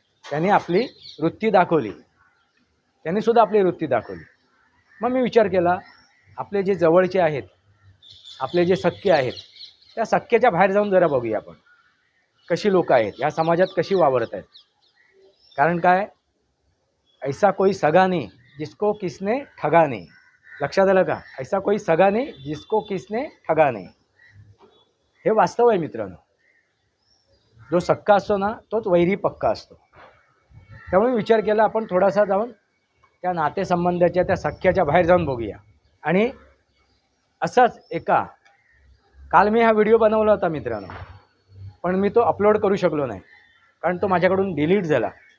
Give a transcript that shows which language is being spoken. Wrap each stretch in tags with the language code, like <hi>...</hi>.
<mr>त्याने आपली वृत्ती दाखवली, त्यांनी सुद्धा आपली वृत्ती दाखवली. मग मी विचार केला, आपले जे जवळचे आहेत, आपले जे सख्खे आहेत, त्या सख्खेच्या बाहेर जाऊन जरा बघूया आपण, कशी लोक आहेत, ह्या समाजात कशी वावरत आहेत.</mr> <hi>कारण काय, ऐसा कोई सगा नहीं जिसको किसने ठगा नहीं.</hi> <mr>लक्षात आलं का?</mr> <hi>ऐसा कोई सगा नहीं जिसको किसने ठगा नहीं.</hi> <mr>हे वास्तव आहे मित्रांनो. जो सख्खा असतो ना, तोच वैरी पक्का असतो. त्यामुळे विचार केला, आपण थोडासा जाऊन त्या नातेसंबंधाच्या, त्या सख्याच्या बाहेर जाऊन बघूया. आणि असाच काल मी हा व्हिडिओ बनवला होता मित्रांनो, पण मी तो अपलोड करू शकलो नाही, कारण तो माझ्याकडून डिलीट झाला.</mr>